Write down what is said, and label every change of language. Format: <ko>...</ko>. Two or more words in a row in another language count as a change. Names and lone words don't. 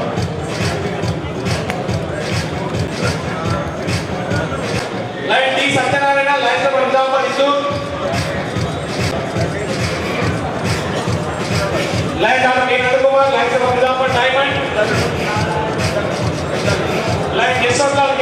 <en>Line T Satyanarayana, Lions Club Nizamabad, Indur. Line Dr. K. Nandakumar, Lions Club Nizamabad, Diamond. Line Yeshwant</en>